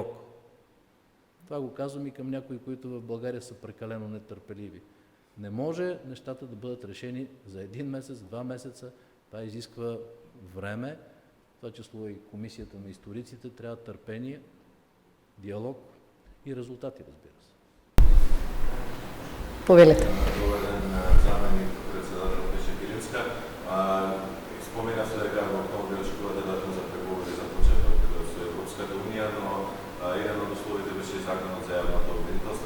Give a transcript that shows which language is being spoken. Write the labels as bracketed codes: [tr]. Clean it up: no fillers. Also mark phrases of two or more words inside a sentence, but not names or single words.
[bg] Това го казвам и към някои, които в България са прекалено нетърпеливи. Не може нещата да бъдат решени за един месец, 2 месеца. Това изисква време. Това число и комисията на историците трябва търпение, диалог и резултати, разбира се. [mk] Повелете. Добър ден, заменик председател Шекеринска. Спомена се дека во октомври очекувате датум за преговори за почеток со Европската унија, но еден од условите беше законот за јавното обвинителство.